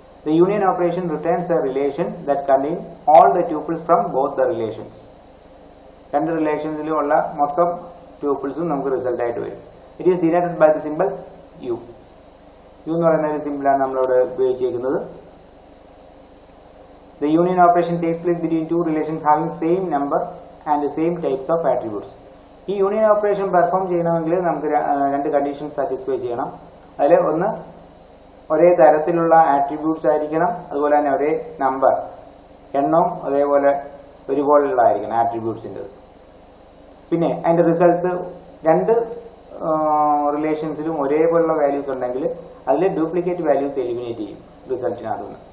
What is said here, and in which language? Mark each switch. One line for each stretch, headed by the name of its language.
English: The union operation returns a relation that contains all the tuples from both the relations.
Malayalam: രണ്ട് റിലേഷൻസിലും ഉള്ള മൊത്തം ട്യൂപ്പിൾസും നമുക്ക് result ആയിട്ട് വരും.
English: It is denoted by the simple U.
Malayalam: U എന്ന് പറയുന്ന ഒരു സിമ്പിളാണ് നമ്മളിവിടെ ഉപയോഗിച്ചിരിക്കുന്നത്.
English: The union operation takes place between two relations having same number and same types of attributes.
Malayalam: ഈ യൂണിയൻ ഓപ്പറേഷൻ പെർഫോം ചെയ്യണമെങ്കിൽ നമുക്ക് രണ്ട് കണ്ടീഷൻസ് സാറ്റിസ്ഫൈ ചെയ്യണം. അതിൽ ഒന്ന് ഒരേ തരത്തിലുള്ള ആട്രിബ്യൂട്ട്സ് ആയിരിക്കണം, അതുപോലെ തന്നെ ഒരേ നമ്പർ എണ്ണവും അതേപോലെ ഒരുപോലുള്ളതായിരിക്കണം ആട്രിബ്യൂട്ട്സിൻ്റെ. പിന്നെ അതിൻ്റെ റിസൾട്ട്സ് രണ്ട് റിലേഷൻസിലും ഒരേപോലുള്ള വാല്യൂസ് ഉണ്ടെങ്കിൽ അതിൽ ഡ്യൂപ്ലിക്കേറ്റ് വാല്യൂസ് എലിമിനേറ്റ് ചെയ്യും റിസൾട്ടിനകത്തുനിന്ന്.